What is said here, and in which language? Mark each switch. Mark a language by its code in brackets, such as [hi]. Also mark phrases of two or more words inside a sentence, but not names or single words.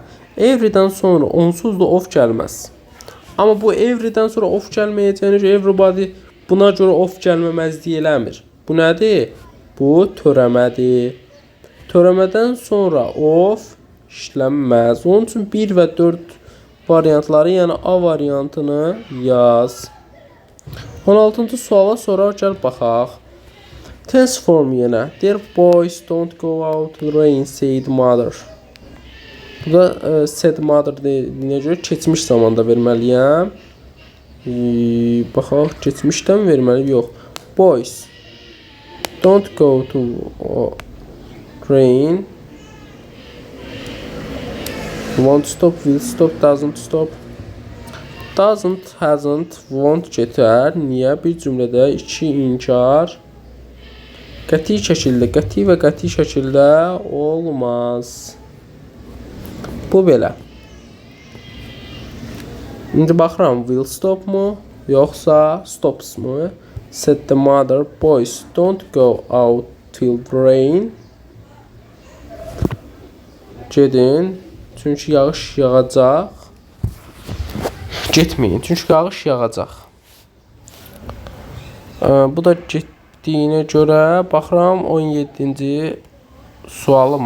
[az] Every'dən sonra onsuz da of gəlməz. Amma bu every'dən sonra of gəlməyəcəyinə görə everybody buna görə of gəlməməzliyi eləmir. Bu nədir? Bu törəmədir. Törəmədən sonra of işlənməz. Onun üçün 1 və 4 variantları, yəni A variantını yaz. 16-cı suala sonra gəl baxaq. [en] Tense form yenə. Dear boys, don't go out in the rain, said mother. [az] Bu da [en] said mother [az] deyildiğinə görə keçmiş zamanda verməliyəm. Baxaq, keçmişdən verməliyəm. Yox. [en] Boys, don't go to rain. Won't stop, will stop, doesn't stop. Doesn't, hasn't, won't getər. Niyə? [az] Bir cümlədə iki inkar qəti və qəti şəkildə olmaz. Bu belə. İndi baxıram, [en] will stop [az] mu, yoxsa stops mu? [en] Said the mother, boys, don't go out till the rain. [az] Gedin, çünki yağış yağacaq. Getməyin, çünki yağış yağacaq. Bu da getdiyinə görə baxıram 17-ci sualıma.